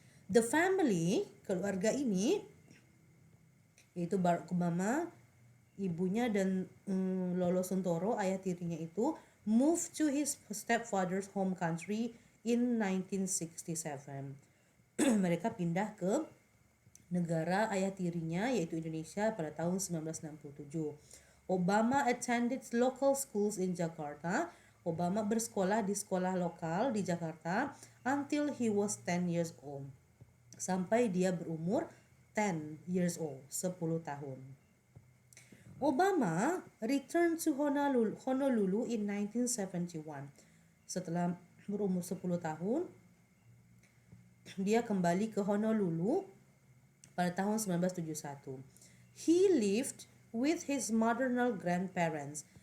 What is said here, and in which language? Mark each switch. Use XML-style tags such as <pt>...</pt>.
<en>The family,</en> <id>keluarga ini, yaitu Barack Obama, ibunya dan Lolo Suntoro, ayah tirinya itu,</id> <en>moved to his stepfather's home country in 1967.</en> <id>Mereka pindah ke negara ayah tirinya, yaitu Indonesia, pada tahun 1967.</id> <en>Obama attended local schools in Jakarta.</en> <id>Obama bersekolah di sekolah lokal di Jakarta</id> <en>until he was 10 years old.</en> <id>Sampai dia berumur</id> <en>10 years old,</en> <id>10 tahun.</id> <en>Obama returned to Honolulu in 1971. Setelah</en> <id>berumur 10 tahun, dia kembali ke Honolulu pada tahun 1971.</id> <en>He lived with his maternal grandparents.</en>